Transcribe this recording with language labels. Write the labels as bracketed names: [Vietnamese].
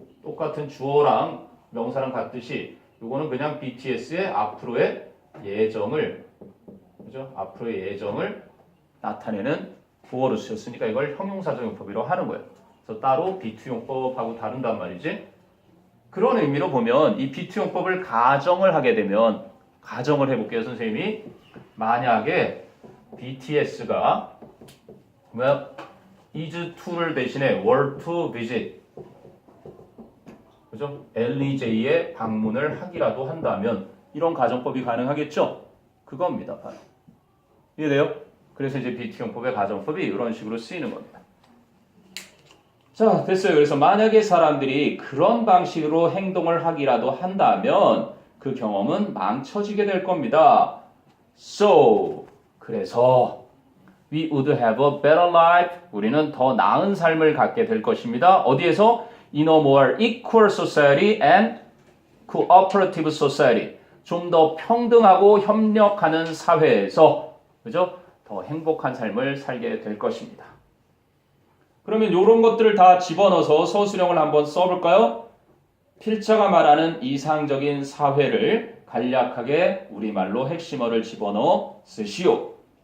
[Korean] 똑같은 주어랑 명사랑 같듯이 요거는 그냥 BTS의 앞으로의 예정을 그죠? 앞으로의 예정을 나타내는 보어로 쓰였으니까 이걸 형용사적 용법이라고 하는 거예요. 그래서 따로 B2 용법하고 다른단 말이지. 그런 의미로 보면 이 B2 용법을 가정을 하게 되면 가정을 해볼게요, 선생님이. 만약에 BTS가 is to를 대신에 [English] were to visit [Korean] 그죠? LEJ에 방문을 하기라도 한다면 이런 가정법이 가능하겠죠? 그겁니다, 바로. 이해돼요? 그래서 이제 BT 용법의 가정법이 이런 식으로 쓰이는 겁니다. 자, 됐어요. 그래서 만약에 사람들이 그런 방식으로 행동을 하기라도 한다면 그 경험은 망쳐지게 될 겁니다. [English] So, [Korean] 그래서 [English] we would have a better life. [Korean] 우리는 더 나은 삶을 갖게 될 것입니다. 어디에서? [English] In a more equal society and cooperative society. [Korean] 좀 더 평등하고 협력하는 사회에서, 그죠? 더 행복한 삶을 살게 될 것입니다. 그러면 이런 것들을 다 집어넣어서 서술형을 한번 써볼까요? 필자가 말하는 이상적인 사회를 간략하게 우리말로 핵심어를 집어넣어 쓰시오.